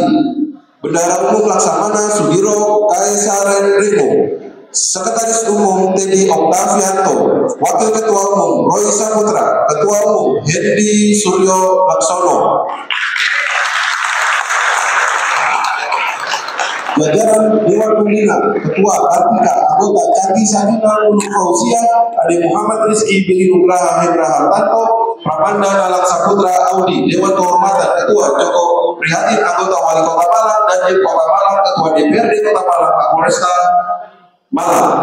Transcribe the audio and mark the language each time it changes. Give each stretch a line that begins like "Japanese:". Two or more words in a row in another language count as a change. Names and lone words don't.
Indonesian: Bendahara Umum Laksamana Sudiro Kaisaren Reno. Sekretaris Umum Teddy Oktavianto. Wakil Ketua Umum Roy Saputra. Ketua Umum Hendi Suryo Laksono. Jajaran Dewan Pembina, Ketua Kartika, Anggota Caki Sadina Ulu Fauzia, Ade Muhammad Rizky Billy Nugraha Hendra Hartanto, Pramanda Nalak Saputra Audi, Dewan Kehormatan Ketua Joko Prihatin, Anggota Wali Kota Malang, dan Kota Malang, Ketua DPRD Kota Malang, Pak Polresta Malang.